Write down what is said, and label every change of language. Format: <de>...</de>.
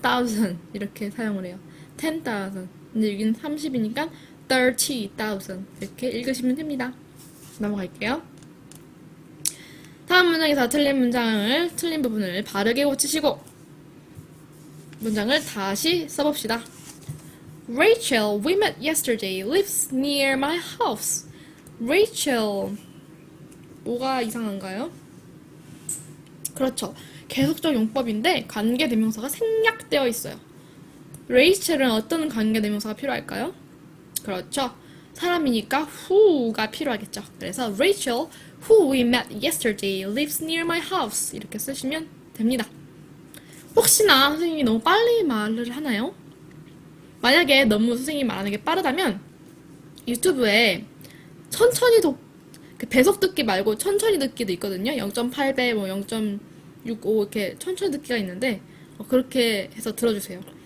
<ko>10,000 이렇게 사용을 해요. 10,000. 근데 여기는 30이니까 30,000 이렇게 읽으시면 됩니다. 넘어갈게요. 다음 문장에서 틀린 부분을 바르게 고치시고 문장을 다시 써봅시다.</ko> <en>Rachel, we met yesterday, lives near my house.</en> <ko>Rachel. 뭐가 이상한가요? 그렇죠. 계속적 용법인데 관계대명사가 생략되어 있어요. Rachel은 어떤 관계대명사가 필요할까요? 그렇죠. 사람이니까 who가 필요하겠죠. 그래서</ko> <en>Rachel, who we met yesterday, lives near my house.</en> <ko>이렇게 쓰시면 됩니다. 혹시나 선생님이 너무 빨리 말을 하나요? 만약에 너무 선생님이 말하는 게 빠르다면 유튜브에 천천히 그 배속 듣기 말고 천천히 듣기도 있거든요. 0.8배, 뭐 0.65 이렇게 천천히 듣기가 있는데 그렇게 해서 들어주세요.</ko>